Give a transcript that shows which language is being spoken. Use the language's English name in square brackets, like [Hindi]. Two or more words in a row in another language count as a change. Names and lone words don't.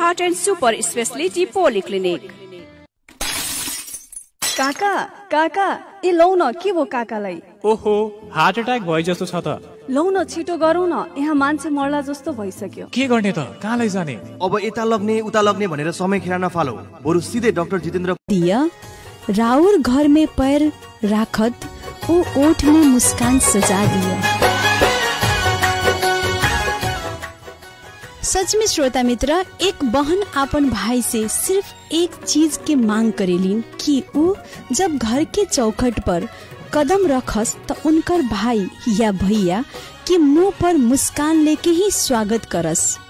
[Nepali] एक्सपर्ट एन्ड सुपर स्पेशलिटी पोलिक्लिनिक। काका काका ए लौ न के भो काकालाई? ओहो हार्ट अट्याक भयो जस्तो छ त। लौ न छिटो गरौँ न, यहाँ मान्छे मर्ला जस्तो भइसक्यो। के गर्ने त, कहाँ लैजाने? अब यता लग्ने उता लग्ने भनेर समय खेर नफालो, बरु सीधे डाक्टर जितेन्द्र [Bhojpuri] दिया राउर घर में पैर राखत वो ओठ में मुस्कान सजा दिया। सच में श्रोता मित्र, एक बहन अपन भाई से सिर्फ एक चीज के मांग करेलिन कि वो जब घर के चौखट पर कदम रखस तो उनकर भाई या भैया के मुंह पर मुस्कान लेके ही स्वागत करस।